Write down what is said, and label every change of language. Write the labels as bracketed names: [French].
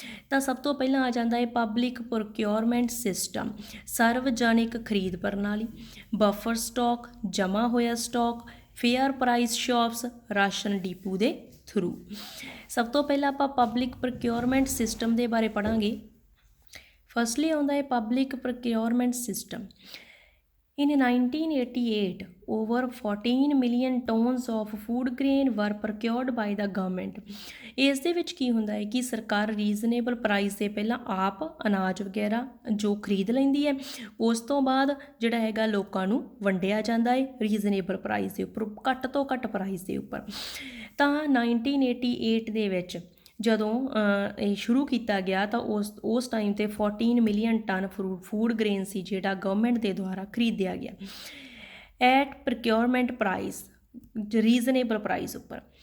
[Punjabi] ਤਾਂ ਸਭ ਤੋਂ ਪਹਿਲਾਂ ਆ ਜਾਂਦਾ ਹੈ ਪਬਲਿਕ ਪ੍ਰੋਕਿਉਰਮੈਂਟ ਸਿਸਟਮ, ਸਰਵਜਨਿਕ ਖਰੀਦ ਪ੍ਰਣਾਲੀ, ਬਫਰ ਸਟਾਕ, ਜਮ੍ਹਾਂ ਹੋਇਆ stock, fair price shops, ration depot ਦੇ ਥਰੂ। ਸਭ ਤੋਂ ਪਹਿਲਾਂ ਆਪਾਂ ਪਬਲਿਕ ਪ੍ਰੋਕਿਉਰਮੈਂਟ ਸਿਸਟਮ ਦੇ ਬਾਰੇ ਪੜ੍ਹਾਂਗੇ। ਫਸਟਲੀ ਆਉਂਦਾ ਹੈ public procurement system. [English] In 1988, over 14 million tons of food grain were procured by the government। [Punjabi] ਇਸ ਦੇ ਵਿੱਚ ਕੀ ਹੁੰਦਾ ਹੈ ਕਿ ਸਰਕਾਰ ਰੀਜ਼ਨੇਬਲ ਪ੍ਰਾਈਸ ਦੇ ਪਹਿਲਾਂ ਆਪ ਅਨਾਜ ਵਗੈਰਾ ਜੋ ਖਰੀਦ ਲੈਂਦੀ ਹੈ, ਉਸ ਤੋਂ ਬਾਅਦ ਜਿਹੜਾ ਹੈਗਾ ਲੋਕਾਂ ਨੂੰ ਵੰਡਿਆ ਜਾਂਦਾ ਹੈ ਰੀਜ਼ਨੇਬਲ ਪ੍ਰਾਈਸ ਦੇ ਉੱਪਰ, ਘੱਟ ਤੋਂ ਘੱਟ ਪ੍ਰਾਈਸ ਦੇ ਉੱਪਰ। ਤਾਂ 1988 ਦੇ ਵਿੱਚ ਜਦੋਂ ਇਹ ਸ਼ੁਰੂ ਕੀਤਾ ਗਿਆ ਤਾਂ ਉਸ ਟਾਈਮ 'ਤੇ 14 ਮਿਲੀਅਨ ਟਨ ਫੂਡ ਗ੍ਰੇਨ ਸੀ ਜਿਹੜਾ ਗਵਰਨਮੈਂਟ ਦੇ ਦੁਆਰਾ ਖਰੀਦਿਆ ਗਿਆ at procurement price, reasonable price ਉੱਪਰ।